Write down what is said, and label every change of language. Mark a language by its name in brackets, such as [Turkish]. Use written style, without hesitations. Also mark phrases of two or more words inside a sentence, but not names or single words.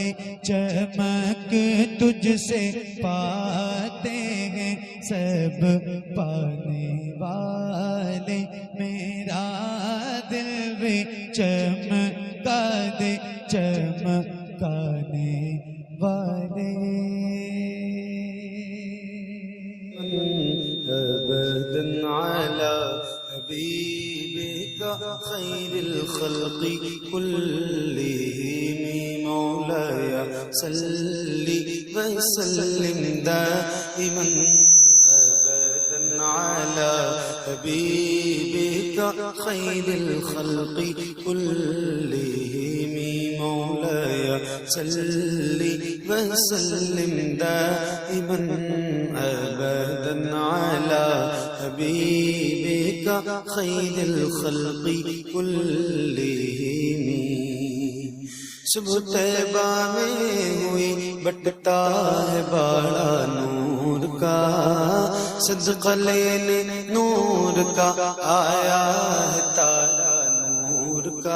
[Urdu] چمک تجھ سے پاتے ہیں سب پانے والے، میرا دل بھی چمکا دے چمکانے والے. [Arabic] أبداً على حبيبك خير الخلق كلهم مولاي صلِّ وسلم دائماً. أبداً على حبيبك خير الخلق كلهم مولاي صلِّ وسلم دائماً. أبداً على حبيبك خير الخلق كلهم. [Urdu] صبح طیبہ میں ہوئی بٹتا ہے باڑا نور کا، صدقہ لینے نور کا آیا ہے تارا نور کا.